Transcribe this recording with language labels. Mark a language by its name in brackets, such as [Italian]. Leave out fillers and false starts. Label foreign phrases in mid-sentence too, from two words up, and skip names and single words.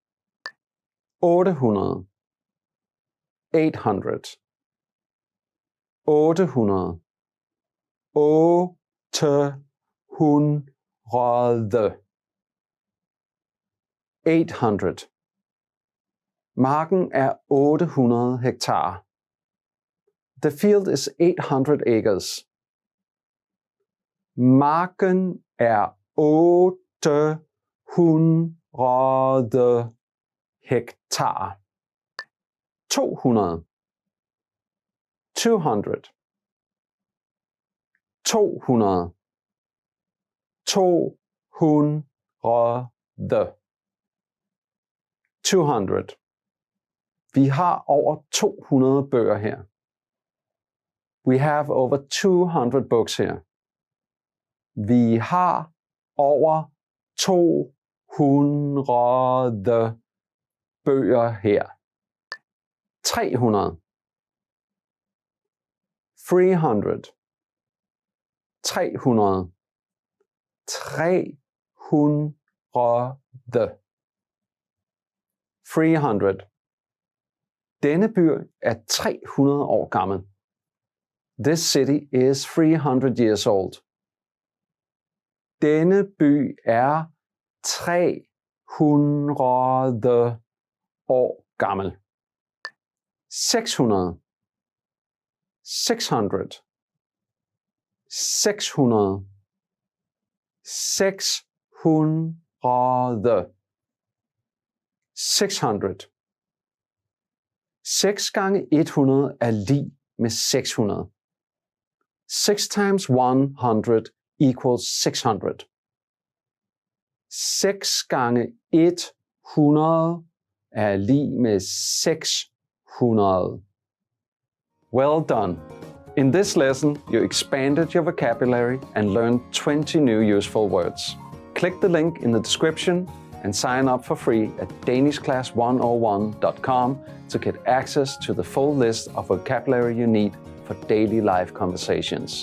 [Danish] 800. 800. 800. 800. 800. 800. Marken er 800 hektar. [English] The field is 800 acres. [Danish] Marken er 800 hektar. 200. 200. 200. 200. 200. Vi har over 200 bøger her. [English] We have over 200 books here. [Danish] Vi har over 200 bøger her. 300. 300. 300. 300. 300. Denne by er 300 år gammel. [English] This city is 300 years old. [Danish] Denne by er 300 år gammel. 600. 600. 600. 600. 600. 6 gange 100 er lig med 600. [English] 6 times 100 equals 600. [Danish] 6 gange 100 er lig med 600. [English] Well done! In this lesson, you expanded your vocabulary and learned 20 new useful words. Click the link in the description and sign up for free at danishclass101.com to get access to the full list of vocabulary you need for daily life conversations.